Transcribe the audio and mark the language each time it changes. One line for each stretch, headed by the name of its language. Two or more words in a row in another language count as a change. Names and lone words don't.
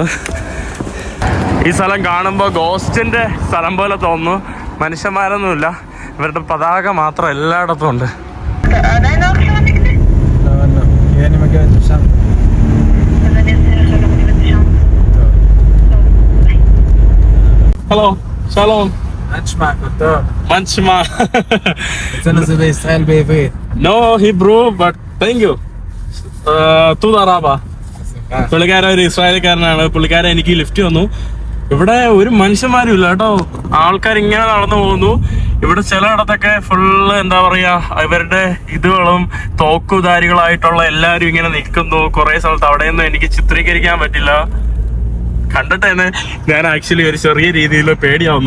Malayalam: ഈ സ്ഥലം കാണുമ്പോൾ ഗോസ്റ്റിൻ്റെ സ്ഥലം പോലെ തോന്നുന്നു. മനുഷ്യന്മാരൊന്നുമില്ല, ഇവരുടെ പതാക മാത്രം എല്ലായിടത്തും ഉണ്ട്.
Hebrew: ഹലോ שלום. מה נשמע? טוב. מה נשמע? אצלנו זה בישראל בעברית.
English: No Hebrew, but thank you.
Hebrew: תודה רבה.
Malayalam: പുള്ളിക്കാരൻ ഒരു ഇസ്രായേൽക്കാരനാണ്. പുള്ളിക്കാരൻ എനിക്ക് ലിഫ്റ്റ് തന്നു. ഇവിടെ ഒരു മനുഷ്യന്മാരും ഇല്ല കേട്ടോ, ആൾക്കാർ ഇങ്ങനെ നടന്നു പോകുന്നു. ഇവിടെ ചിലയിടത്തൊക്കെ ഫുള്ള് എന്താ പറയാ, ഇവരുടെ ഇതുകളും തോക്കുധാരികളായിട്ടുള്ള എല്ലാവരും ഇങ്ങനെ നിൽക്കുന്നു. കുറെ സ്ഥലത്ത് അവിടെയൊന്നും എനിക്ക് ചിത്രീകരിക്കാൻ പറ്റില്ല. കണ്ടിട്ട് തന്നെ ഞാൻ ആക്ച്വലി ഒരു ചെറിയ രീതിയിൽ പേടിയാവുന്നു.